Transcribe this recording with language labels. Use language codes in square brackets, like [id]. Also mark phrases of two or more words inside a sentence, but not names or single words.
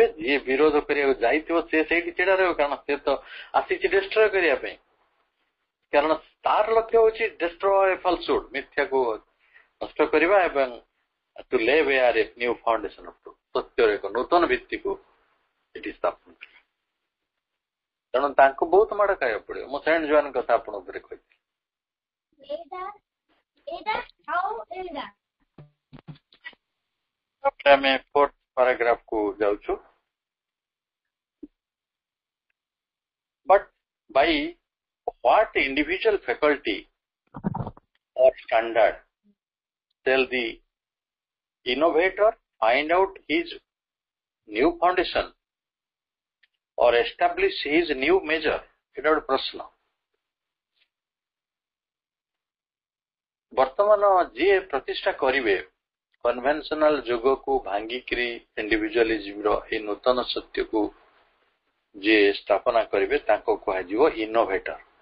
[or] ଯିଏ ବିରୋଧ କରିବାକୁ ଯାଇଥିବ ସେ ସେଇଠି ଛିଡା ରହିବ, କାରଣ ସେ ତ ଆସିଛି ଡେଷ୍ଟ୍ରୟ କରିବା ପାଇଁ, କାରଣ ତାର ଲକ୍ଷ୍ୟ ହଉଛି [en] destroy falsehood, [or] ମିଥ୍ୟାକୁ ନଷ୍ଟ କରିବା ଏବଂ [en] to lay there a new foundation of truth, [or] ସତ୍ୟର ଏକ ନୂତନ ଭିତ୍ତିକୁ ଏଠି ସ୍ଥାପନ କରିବା। ତେଣୁ ତାଙ୍କୁ ବହୁତ ମାଡ ଖାଇବାକୁ ପଡିବ। ମୁଁ ସେଣ୍ଟ ଜୋନ୍ କଥା ଆପଣଙ୍କ ଉପରେ କହିଥିଲି। ଆମେ 4th paragraph କୁ ଯାଉଛୁ। [en] But by what individual faculty or standard shall the innovator find out his new foundation or establish his new measure? [or] ଏଟା ଗୋଟେ ପ୍ରଶ୍ନ। ବର୍ତ୍ତମାନ ଯିଏ ପ୍ରତିଷ୍ଠା କରିବେ କନଭେନସନାଲ ଯୁଗକୁ ଭାଙ୍ଗିକିରି ଇଣ୍ଡିଭିଜୁଆଲିଜିମର ଏଇ ନୂତନ ସତ୍ୟକୁ ଯିଏ ସ୍ଥାପନା କରିବେ ତାଙ୍କୁ କୁହାଯିବ ଇନୋଭେଟର।